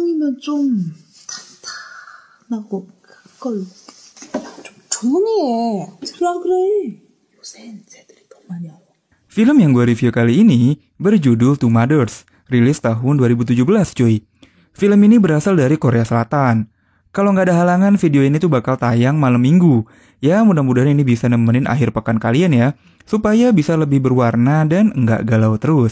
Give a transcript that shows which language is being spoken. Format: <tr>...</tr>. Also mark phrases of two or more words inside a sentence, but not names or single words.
<ko>좀 탄탄하고 그걸로 좀 조용히 해. 들으라 그래. 요샌 새들이 더 많이 알아.</ko> <id>Film yang gue review kali ini berjudul Two Mothers, rilis tahun 2017 cuy. Film ini berasal dari Korea Selatan. Kalau nggak ada halangan, video ini tuh bakal tayang malam minggu. Ya, mudah-mudahan ini bisa nemenin akhir pekan kalian ya, supaya bisa lebih berwarna dan nggak galau terus.</id>